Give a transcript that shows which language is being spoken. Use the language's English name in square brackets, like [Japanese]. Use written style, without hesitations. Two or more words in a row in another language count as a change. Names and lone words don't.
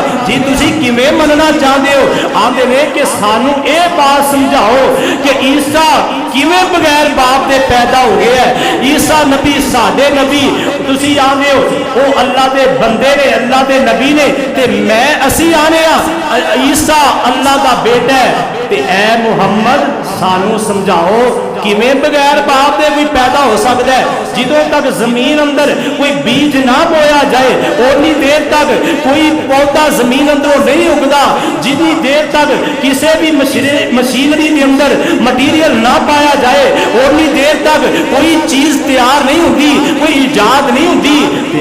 [Punjabi] جی تسی کیویں مننا چاہتے ہو؟ آندے نے کہ سانو اے بات سمجھاؤ کہ عیسیٰ کیویں بغیر باپ دے پیدا ہو گیا ہے. عیسیٰ نبی ساڈے نبی, تسی آندے ہو او اللہ دے بندے نے, اللہ دے نبی نے, تے میں اسی آنے ہاں عیسیٰ اللہ دا بیٹا ہے. تے اے محمد سانو سمجھاؤ کیویں بغیر باپ دے کوئی پیدا ہو سکتا ہے. جدوں تک زمین اندر کوئی بیج نہ بویا جائے اونی دیر تک کوئی پودا زمین اندروں نہیں اگدا, جتنی دیر تک [Urdu] کسی بھی مشینری کے اندر مٹیریل نہ پایا جائے [Punjabi] اونی دیر تک [Urdu] کوئی چیز تیار نہیں ہوتی, کوئی ایجاد نہیں ہوتی.